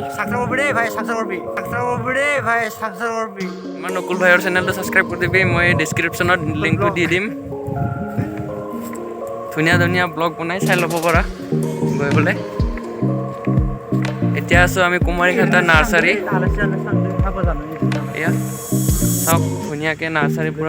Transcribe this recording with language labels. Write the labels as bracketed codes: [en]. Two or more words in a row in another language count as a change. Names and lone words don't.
[bn] সাবস্ক্রাইব করবি ভাই, সাবস্ক্রাইব করবি, সাবস্ক্রাইব করবি ভাই, সাবস্ক্রাইব করবি। [as] আমাৰ নকুল ভাইৰ চেনেলটো ছাবস্ক্ৰাইব কৰি দিবি, মই ডিছক্ৰিপশ্যনত লিংকটো দি দিম। ধুনীয়া ধুনীয়া ব্লগ বনাই চাই ল'ব পৰা। গৈ বোলে এতিয়া আছোঁ আমি কুমাৰীঘাটা নাৰ্চাৰী এয়া চাওক ধুনীয়াকৈ নাৰ্চাৰী পূৰা